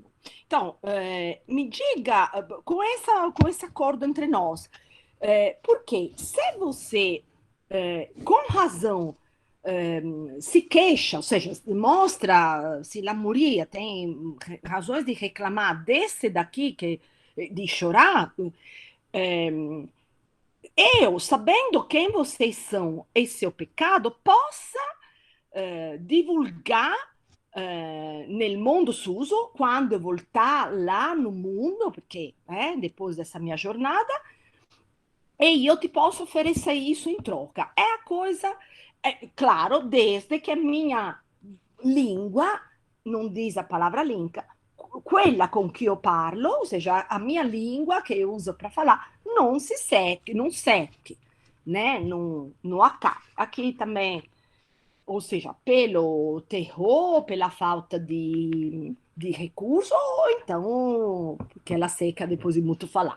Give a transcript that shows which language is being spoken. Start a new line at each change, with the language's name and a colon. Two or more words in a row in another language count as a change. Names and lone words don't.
Portuguese: Então, me diga, com esse acordo entre nós, porque se você, com razão, se queixa, ou seja, mostra, se Lamouria tem razões de reclamar desse daqui, de chorar, eu, sabendo quem vocês são e seu pecado, possa
Italian: divulgar nel mondo suso,
Portuguese: quando eu voltar lá no mundo, perché depois dessa minha jornada,
Italian: e io ti posso
Portuguese: oferecer isso em troca. É a coisa, claro, desde que a minha língua, non diz a palavra linka,
Italian: quella con cui io parlo,
Portuguese: ou seja, a minha língua que eu uso para falar, não se seque, não seque, né? Não acaba. Aqui também, ou seja, pelo terror, pela falta de recurso, ou então porque ela seca depois de muito falar.